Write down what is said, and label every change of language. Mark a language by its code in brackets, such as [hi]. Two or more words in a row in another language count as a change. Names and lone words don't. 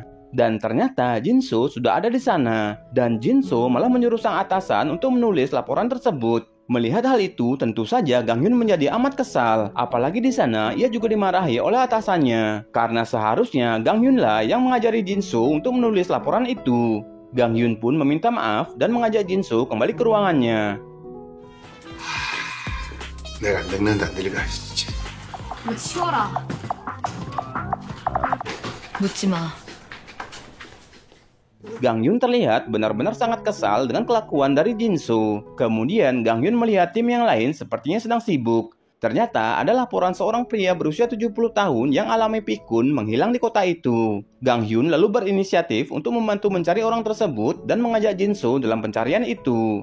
[id] Dan ternyata Jinso sudah ada di sana, dan Jinso malah menyuruh sang atasan untuk menulis laporan tersebut. Melihat hal itu, tentu saja Gang Hyun menjadi amat kesal. Apalagi di sana, ia juga dimarahi oleh atasannya. Karena seharusnya Gang Hyun lah yang mengajari Jinso untuk menulis laporan itu. Gang Hyun pun meminta maaf dan mengajak Jinso kembali ke ruangannya. [ko] 내가 안 늙는다 늙어. 치워라. 묻지 마. [id] Gang Hyun terlihat benar-benar sangat kesal dengan kelakuan dari Jinso. Kemudian Gang Hyun melihat tim yang lain sepertinya sedang sibuk. Ternyata ada laporan seorang pria berusia 70 tahun yang alami pikun menghilang di kota itu. Gang Hyun lalu berinisiatif untuk membantu mencari orang tersebut dan mengajak Jinso dalam pencarian itu.